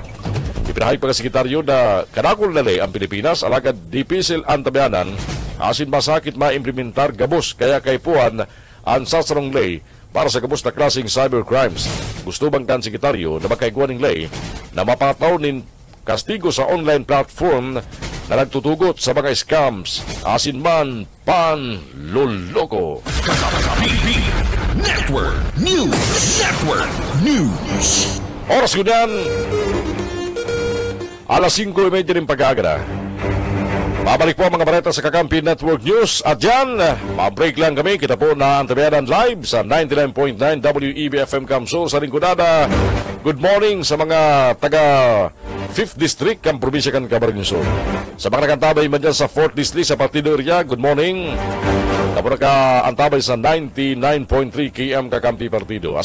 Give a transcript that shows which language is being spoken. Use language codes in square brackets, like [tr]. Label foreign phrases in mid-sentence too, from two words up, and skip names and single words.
[bik] Ipinahayag pa ka sekretaryo na kanakol na lay ang Pilipinas alagad dipisil ang tabianan asin masakit maimplementar gabos kaya kay puan ang sasarong lay para sa gabos na klaseng cybercrimes. Gusto bang kan sekretaryo na makaiguan ng lay na mapataw nin kastigo sa online platform na nagtutugot sa mga scams asin man panluloko. Kakampi Network News. Network News. Oras ko yan, alas 5:30 rin pag-aaga. [tl] Babalik po ang mga balita sa Kakampi Network News. At dyan, ma-break lang kami. [bik] Kita po na antabayanan live sa 99.9 WEB-FM Kamsur sa Ringgonada. [en] Good morning [bik] sa mga taga 5th District ang probinsya kan Camarines Sur. Sa mga nakantabay man dyan sa 4th District sa Partido Area, good morning. [tl] Tapos naka-antabay sa 99.3 KM Kakampi Partido.